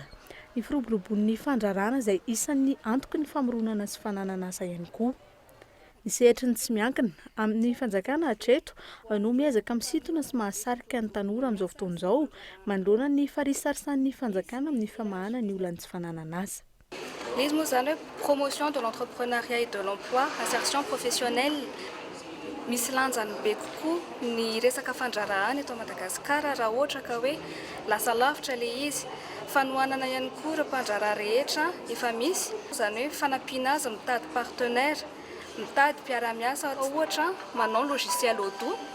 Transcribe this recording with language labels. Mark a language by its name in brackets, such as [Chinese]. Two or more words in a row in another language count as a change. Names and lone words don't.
[Malagasy] Ny firoborobon'ny fandraharana izay isan'ny antoky ny famoronana sy fanananasa ihany koa. Ny sehatra ny tsy miankina amin'ny fanjakana hatreto no miezaka misintona sy mahasarika ny tanora amin'izao fotoana izao manoloana ny farisarisan'ny fanjakana amin'ny famahana ny olana tsy fanananasa. Izy moa zany hoe [French] promotion de l'entrepreneuriat et de l'emploi, insertion professionnelle. [Malagasy] Misy lanjany be kokoa ny resaka fandraharana eto Madagasikara raha ohatra ka hoe lasa lavitra ilay izy. Fanohanana ihany koa ireo mpandraharaha rehetra efa misy, izany hoe fanampiana azy mitady partenaire, mitady mpiara-miasa ohatra manao logiciel Odoo.